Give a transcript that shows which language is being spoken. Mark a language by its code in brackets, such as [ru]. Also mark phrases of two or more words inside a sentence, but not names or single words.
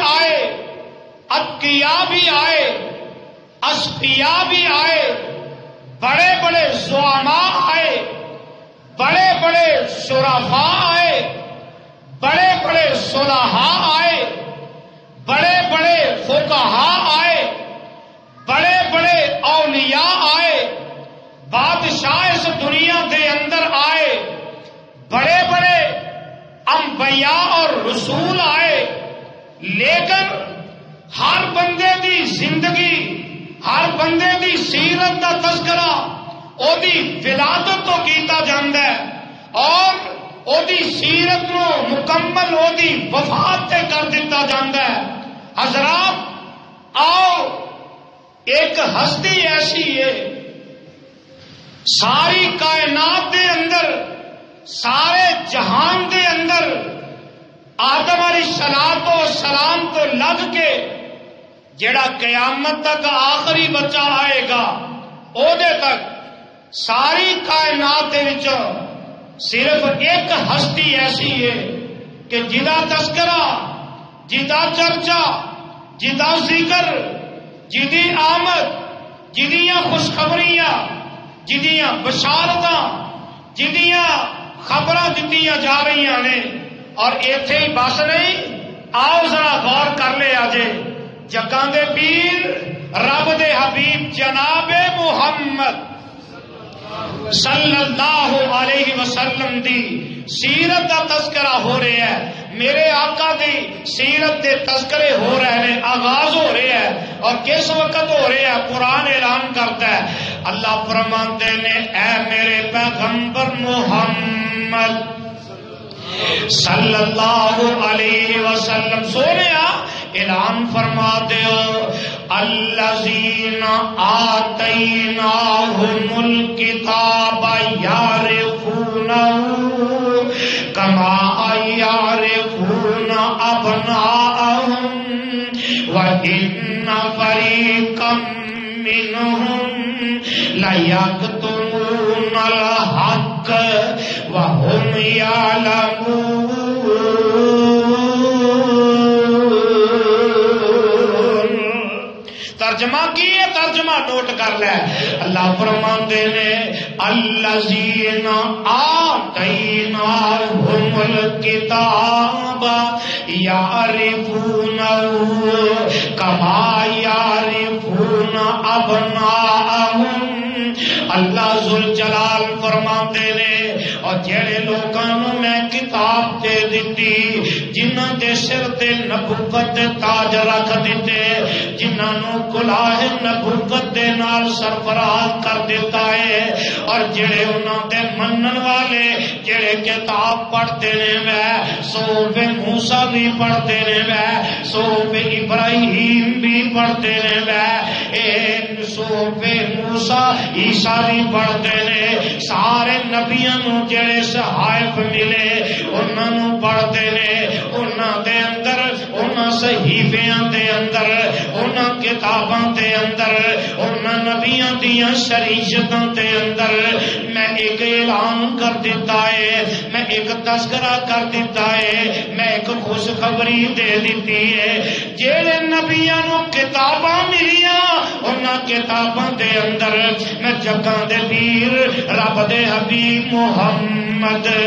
[ur] آئے، اتقیاء بھی آئے، اصفیاء بھی آئے، بڑے بڑے زعماء آئے، بڑے بڑے شرفاء آئے، بڑے بڑے صلحاء آئے، بڑے بڑے فقہاء آئے، بڑے بڑے اولیاء آئے، بادشاہ اس [pa] دنیا دے اندر [ur] آئے، بڑے بڑے انبیاء اور رسول آئے. [pa] لیکن ہر بندے دی زندگی، ہر بندے دی سیرت دا تذکرہ اوہدی ولادت تو کیتا جاندا ہے اور اوہدی سیرت نو مکمل اوہدی وفات تے کر دیتا جاندا ہے. حضرات آؤ، ایک ہستی ایسی ہے ساری کائنات دے اندر، سارے جہان دے اندر آدم [ar] علیہ الصلوۃ والسلام [pa] تو لگ کے جڑا قیامت تک آخری بچہ آئے گا اودے تک ساری کائنات دے وچوں صرف ایک ہستی ایسی ہے کہ جدا تذکرہ، جدا چرچا، جدا ذکر، جدی آمد، جدیاں خوشخبریاں، جدیاں بشارتاں، جدیاں خبراں دتیاں جا رہی نے، اور ایتھے ہی بس نہیں، آؤ ذرا غور کر لے آجے جگاں دے پیر رب دے حبیب جناب محمد [ar] صلی اللہ علیہ وسلم [pa] دی سیرت دا تذکرہ ہو رہا ہے، میرے آقا دی سیرت دے تذکرے [ur] ہو رہے ہیں، آغاز ہو رہے ہیں، اور کس وقت ہو رہے ہیں؟ قرآن اعلان کرتا ہے، [pa] اللہ فرماتے نے اے میرے پیغمبر محمد [ar] صلی اللہ علیہ وسلم [pa] سونے اعلان فرما دیو الذین [ar] آتیناہم الکتاب یعرفونہ کما یعرفون ابناءہم وَإِنَّ فَرِيقًا مِّنْهُمْ لَيَكْتُمُونَ الْحَقَّ وَهُمْ يَعْلَمُونَ۔ [pa] ترجمہ کی ہے، ترجمہ نوٹ کر لے، اللہ فرماتے نے [ar] الذین آتیناہم الکتاب یعرفونہ کما یعرفون ابناءہم۔ [pa] اللہ ذوالجلال فرماتے نے اور جڑے لوگوں میں کتاب دے دیتی، جنہاں دے سر تے نبوت دے تاج رکھ دیتے، جنہاں نو کلاه نبوت دے نال سرفراز کر دیتا ہے، اور جڑے انہاں دے منن والے جڑے کتاب پڑھتے نے وہ صحف موسیٰ بھی پڑھتے نے، وہ صحف ابراہیم بھی پڑھتے نے، وہ صحف موسیٰ عیسیٰ بھی پڑھتے نے، سارے نبیاں نو جڑے صحائف ملے انہاں نو پڑھتے نے، انہاں دے اندر انہاں صحیفیاں دے اندر انہاں کتاباں دے اندر انہاں نبیاں دیاں شریعتاں دے اندر میں ایک اعلان کر دیتا ہے، میں ایک تذکرہ کر دیتا ہے، میں ایک خوشخبری دے دیتی ہے، جڑے نبیاں نو کتاباں ملیاں انہاں کتاباں دے اندر میں جگاں دے پیر رب دے حبیب محمد